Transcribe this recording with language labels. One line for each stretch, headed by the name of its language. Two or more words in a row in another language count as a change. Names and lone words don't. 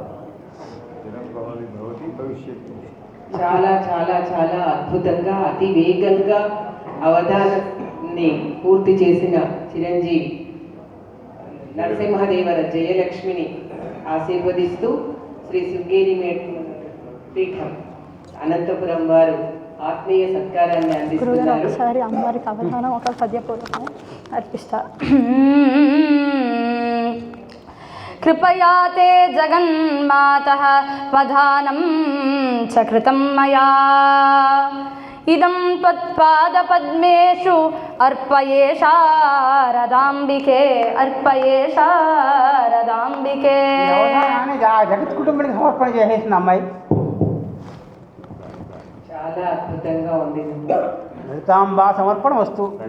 Telugu: చాలా చాలా చాలా అద్భుతంగా అతి వేగంగా అవధానాన్ని పూర్తి చేసిన చిరంజీవి నరసింహదేవర జయలక్ష్మిని ఆశీర్వదిస్తూ శ్రీ శృంగేరి పీఠం అనంతపురం వారు ఆత్మీయ సత్కారాన్ని అందిస్తున్నారు. ఒకసారి అమ్మవారికి అవధానం ఒక పద్యపూర్వకం అర్పిస్తా.
Sanskrit: कृपया ते जगन्मातः वधानं च कृतं मया इदं त्वत्पादपद्मेषु अर्पये शारदाम्बिके अर्पये शारदाम्बिके
Telugu: జగత్ కుటుంబానికి సమర్పణ చేసేసిన అమ్మాయి చాలా అద్భుతంగా ఉంది. లలితాంబా సమర్పణ వస్తు.